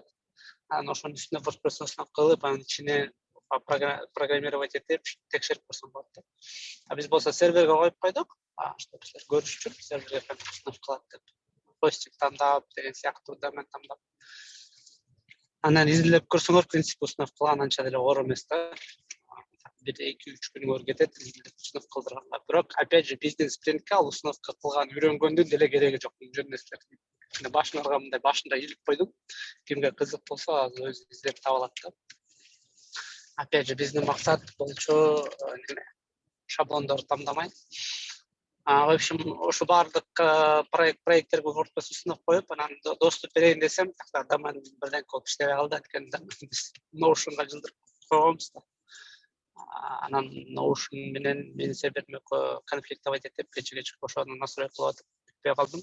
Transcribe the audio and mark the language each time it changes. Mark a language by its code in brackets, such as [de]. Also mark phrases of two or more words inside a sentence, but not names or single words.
[ky] Анан ошонун үстүнө WordPress установка кылып, анын ичине программировать этип текшерип көрсөң болот да. Биз болсо серверге коюп койдук, чтобы силер көрүш үчүн серверге кантип установка кылат деп. Хостинг тандап деген сыяктуу домен тандап. Анан изилдеп көрсөңөр, [ru] в принципе, [ky] установкалан анча деле оор эмес да. 1-2-3 күнгө кетет установка кылдырганга. Бирок [ru] опять же [ky] бизнес спринтке ал установка кылган үйрөнгөндүн деле кереги жок. Жөн нерселер. Башында мындай башында илип койдум. Кимге кызык болсо, азыр өзү издеп таба алат да. [ru] Опять же [ky] биздин максат болчу шаблондорду тандамай. [ru] В общем, [ky] ошо бардык проекттерге WordPress установка коюп, анан доступ берейин десем, такта домен бирден көп иштебей калды, анткени Notion'га жылдырып койгонбуз да. Анан Notion менен менин сервериме конфликтовать этип, кече ошону настройка кылып атып бүтпөй калдым.